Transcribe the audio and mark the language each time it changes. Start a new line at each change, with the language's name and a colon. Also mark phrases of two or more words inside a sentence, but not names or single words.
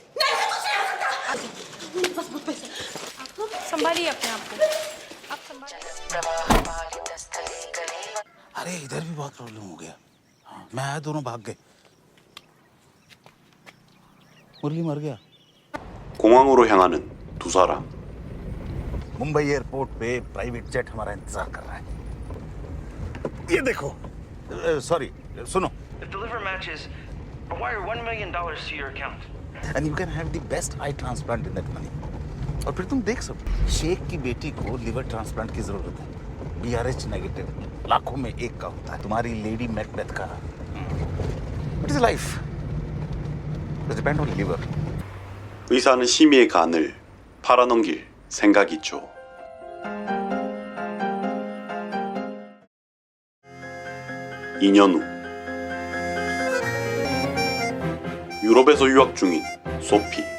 Hindi: नहीं, तुझसे हो सकता। संभालिए अपने आप को। आप संभालिए। अरे इधर भी बहुत प्रॉब्लम हो गया। हाँ, मैं आया, दोनों भाग गए। मुरली मर गया।
Korean: 공항으로 향하는 두 사람.
Hindi: मुंबई एयरपोर्ट पे
English: private jet
Hindi: हमारा इंतजार कर रहा है। ये देखो, सॉरी, सुनो।
English: The deliver matches, I'll wire $1 million to your account. And you can have the best eye transplant in that money.
Hindi: और फिर तुम देख सकते, शेख की बेटी को
English: liver transplant
Hindi: की जरूरत है। BRH नेगेटिव, लाखों में एक का होता है। तुम्हारी लेडी मैकबेथ का।
English: It is life. It depends on liver.
Korean: 의사는 시미의 간을 팔아넘길 생각이죠. (2년) 후 유럽에서 유학 중인 소피.